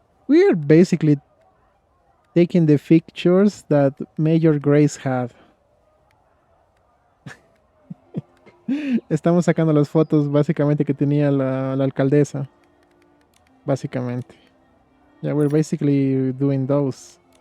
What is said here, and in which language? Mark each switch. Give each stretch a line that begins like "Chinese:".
English: We are basically taking the pictures that Major Grace had.
Spanish: Estamos sacando las fotos básicamente que tenía la alcaldesa. Básicamente.
English: Yeah, we're basically doing those.